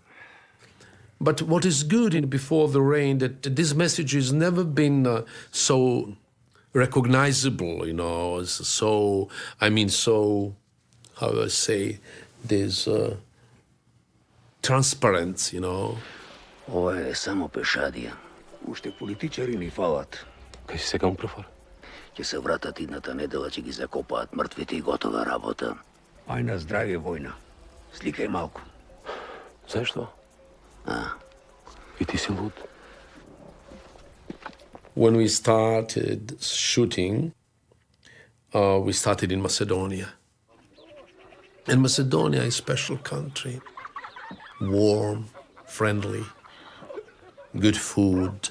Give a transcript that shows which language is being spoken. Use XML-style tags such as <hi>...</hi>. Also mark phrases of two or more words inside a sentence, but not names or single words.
<en>But what is good in Before the Rain, that this message has never been so recognizable, so, how do I say, this transparent,</en> <mk>Ова е само пешадија. Уште политичари ни фалат. Кај си сега профар? Ќе се вратат идната недела, ќе ги закопаат мртвите и готова работа. Ај на здравје, војна. Сликај малку. Зашто? И ти си луд.</mk> <en>When we started shooting, we started in Macedonia. And Macedonia is a special country. Warm, friendly, good food.</en>